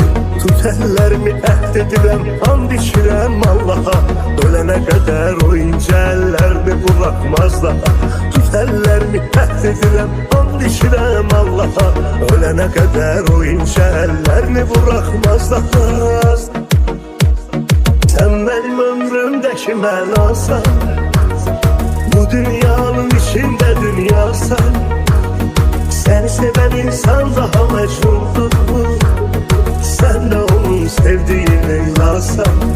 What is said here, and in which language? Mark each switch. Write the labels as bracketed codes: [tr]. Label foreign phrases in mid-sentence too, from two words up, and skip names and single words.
[az] Tut əllərimi əhd edirəm, and içirəm Allaha, ölənə qədər o incə əllərini buraxmaz daha. Tut əllərimi əhd edirəm, and içirəm Allaha, ölənə qədər o incə əllərini buraxmaz daha. [tr] Sen benim ömrümdeki mənasan, bu dünyanın içinde dünyasan. Seni seven insan daha mecnundur, sen de onun sevdiği Leyla'san.